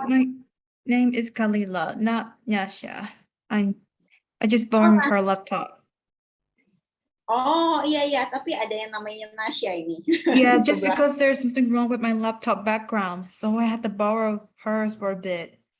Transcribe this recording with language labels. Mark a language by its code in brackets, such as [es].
[en] My name is Kalila, not Nyasha. I just borrowed her laptop. [id] Oh iya, tapi ada yang namanya Nasya ini. [en] Yeah, just because there's something wrong with my laptop background, so I had to borrow hers for a bit.